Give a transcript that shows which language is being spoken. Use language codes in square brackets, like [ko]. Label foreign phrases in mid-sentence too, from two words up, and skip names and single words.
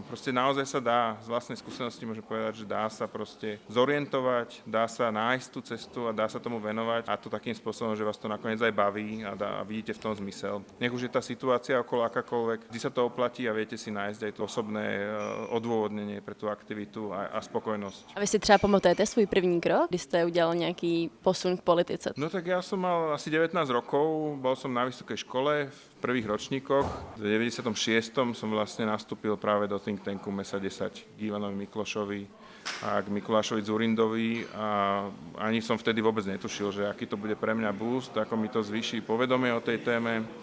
[sk] Proste naozaj sa dá, z vlastnej skúsenosti môžem povedať, že dá sa proste zorientovať, dá sa nájsť tú cestu a dá sa tomu venovať a to takým spôsobom, že vás to nakoniec aj baví a vidíte v tom zmysel. Nech už je tá situácia okolo akákoľvek, vždy sa to oplatí a viete si nájsť aj to osobné odôvodnenie pre tú aktivitu a spokojnosť. [cs] A vy si třeba pamatujete svůj první krok, kdy jste udělal nějaký posun v politice? [sk] No tak ja som mal asi 19 rokov, bol som na vysokej škole v prvých ročníkoch. V 96. som vlastne nastúpil práve do [en] think tanku [sk] MESA 10 k Ivanovi Miklošovi a k Mikulášovi Dzurindovi a ani som vtedy vôbec netušil, že aký to bude pre mňa boost, ako mi to zvýši povedomie o tej téme